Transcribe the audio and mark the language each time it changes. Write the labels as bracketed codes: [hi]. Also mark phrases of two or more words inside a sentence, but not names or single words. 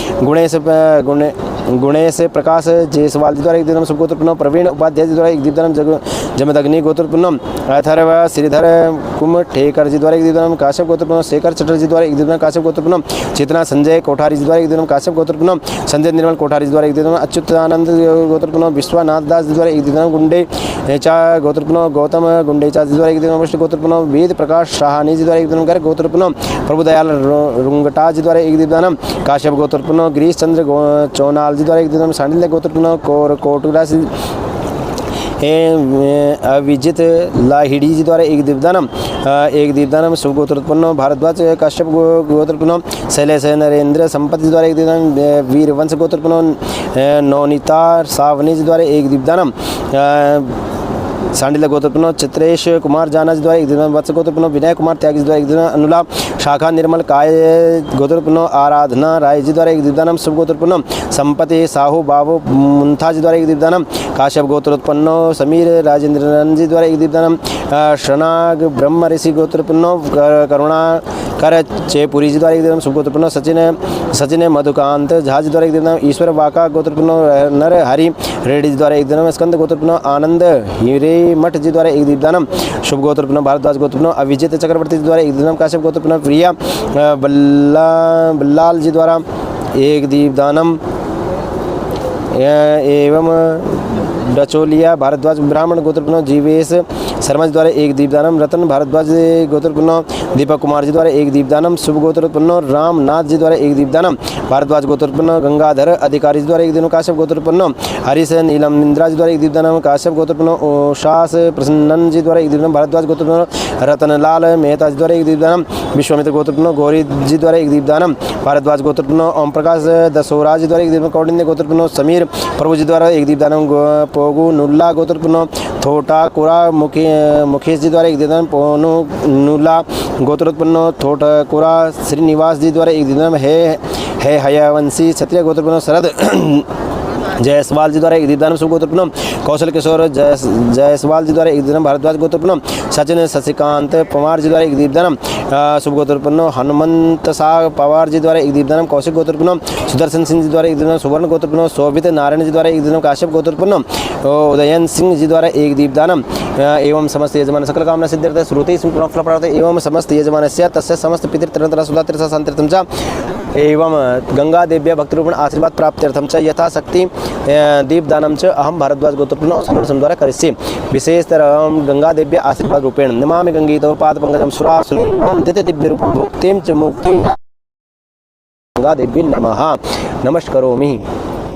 [sa] गुणेश प्रकाश जयसवाल जी द्वारा एक दीपदान शुभ गोत्रपूर्ण प्रवीण उपाध्याय जी द्वारा एक दीपदान जमदग्नि गोत्रपूर्ण अथर्व श्रीधर कुमठेकर जी द्वारा एक दीपदान काश्यप गोत्रपूर्ण शेखर चटर्जी द्वारा एक दीपदान काश्यप गोत्रपूर्ण चेतना संजय कोठारी जी द्वारा एक दीपदान काश्यप गोत्रपूर्ण संजय निर्मल कोठारी जी द्वारा एक दीपदान अच्युतानंद गोत्रपूर्ण विश्वनाथ दास जी द्वारा एक दीपदान गुंडेचा गोत्रपूर्ण गौतम गुंडेचा जी द्वारा एक दीपदान वशिष्ठ गोत्रपूर्ण वेद प्रकाश शाहानी जी द्वारा एक दीपदान गर्ग गोत्रपूर्ण प्रभुदयाल रुंगटा जी द्वारा एक दीपदान काश्यप गोत्रपूर्ण गिरीश चंद्र चौनाल जी द्वारा एक दीपदान सांडिल्य गोत्रपूर्ण कोटुरा अविजित लाहिड़ी जी द्वारा एक दीपदानम शुभ गोत्रपूर्ण भारद्वाज काश्यप गोत्रपूर्ण शैलेश नरेंद्र संपत्ति द्वारा एक दीपदान वीरवंश गोत्रपूर्ण नवनीता सावनी जी द्वारा एक दीपदानम सांडिल्य गोत्रपूर्ण चित्रेश कुमार जाना जी द्वारा एक दीपदान वत्स गोत्रपूर्ण विनय कुमार त्यागी जी द्वारा एक दीपदान अनुला शाखा निर्मल काय गोत्रपूर्ण आराधना राय जी द्वारा एक दीपदानम शुभ गोत्रपूर्ण संपत्ति साहू बाबू मुंथा जी द्वारा एक दीपदानम काश्यप गोत्रोत्पन्न समीर राजेंद्रन जी द्वारा एक दीपदानम शनाग ब्रह्म ऋषि गोत्रपूर्ण करुणा कर चेपुरी जी द्वारा एक दीपदानम शुभ गोत्रपूर्ण सचिन मधुकांत झा जी द्वारा एक दीपदानम ईश्वर वाका गोत्रपूर्ण नर हरि रेड्डी जी द्वारा एक दीपदानम स्कंद गोत्रपूर्ण आनंद हीरे मठ जी द्वारा एक दीपदानम शुभ गोत्रपूर्ण भारद्वाज गोत्रपूर्ण अविजित चक्रवर्ती जी द्वारा एक दीपदानम काश्यप गोत्रपूर्ण प्रिया बल्लाल जी द्वारा एक दीपदानम एवं डचोलिया भारद्वाज ब्राह्मण गोत्रपूर्ण जीवेश शर्मा जी द्वारा एक दीपदानम, रतन भारद्वाज गोत्रोत्पन्न दीपक कुमार जी द्वारा एक दीपदानम, शुभ गोत्रोत्पन्न रामनाथ जी द्वारा एक दीपदानम, भारद्वाज गोत्रोत्पन्न गंगाधर अधिकारी जी द्वारा एक दीपदानम, काश्यप गोत्रोत्पन्न हरीश नीलम इंद्रा जी द्वारा एक दीपदानम, काश्यप गोत्रोत्पन्न ओशास प्रसन्नन जी द्वारा एक दीपदानम, भारद्वाज गोत्रोत्पन्न रतनलाल मेहता जी द्वारा एक दीपदानम, विश्वामित्र गोत्रोत्पन्न गौरी जी द्वारा एक दीपदानम, भारद्वाज गोत्रोत्पन्न ओम प्रकाश दसोरा जी द्वारा एक दीपदानम, कौंडिन्य गोत्रोत्पन्न समीर प्रभु जी द्वारा एक दीपदानम, पोगु नुल्ला गोत्रोत्पन्न थोटा कोरा मुकेश जी द्वारा एक दीपदानम, पोनु नुल्ला गोत्रोत्पन्न थोटा कोरा श्रीनिवास जी द्वारा एक दीपदानम, है हयवंशी क्षत्रिय गोत्रोत्पन्न शरद जायसवाल जी द्वारा एक दीपदानम, शुभ गोत्रोत्पन्न कौशल किशोर जायसवाल जी द्वारा एक दीपदानम, भारद्वाज गोत्रोत्पन्न सचिन शशिकांत पवार जी द्वारा एक दीपदानम, शुभ गोत्रोत्पन्न हनुमंत शाह पवार जी द्वारा एक दीपदानम, कौशिक गोत्रोत्पन्न सुदर्शन सिंह जी द्वारा एक दीपदानम, सुवर्ण गोत्रोत्पन्न शोभित नारायण जी द्वारा एक दीपदानम, काश्यप गोत्रोत्पन्न उदयन सिंह जी द्वारा एक दीपदानम, एवं समस्त यजमान सकल कामना सिद्ध्यर्थे श्रुति फलप्राप्ते एवं समस्त यजमानस्य तस्य समस्त पितृतरंतर सुधातीर्थ शांतिर्थं च एवं गंगा देव्या भक्तिरूपेण आशीर्वाद प्राप्त्यर्थं च यथाशक्ति दीपदानं च अहं भारद्वाज गोत्रोत्पन्न समर्पणं द्वारा करिष्ये। विशेषतः गंगा देव्या आशीर्वाद रूपेण नमामि गंगीतव पादपंकजं सुरासुरं दिव्यरूपं च मुक्तिं गंगा देवी नमः नमस्करोमि।